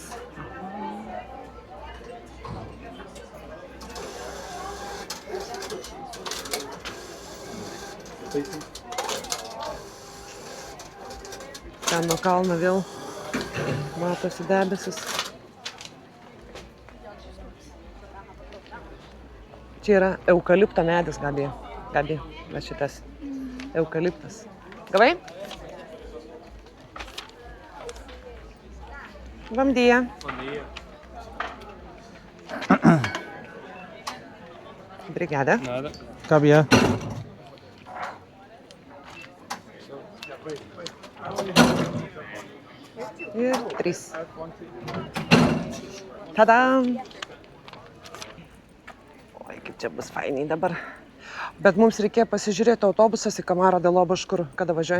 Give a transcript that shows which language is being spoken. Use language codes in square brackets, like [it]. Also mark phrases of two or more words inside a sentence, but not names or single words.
[lt] Ten nuo kalno vėl matosi debesis. Čia yra eukalipto medis, Gabi. Gabi, va šitas eukaliptas. Gavai? [pt] Bom dia. Obrigada. Nada. Cabia. [lt] Ir 3. Tadam! Oi, kaip čia bus fainiai dabar. Bet mums reikėjo pasižiūrėti autobusas į Kamaro de Loboš, kur kada važiuoji.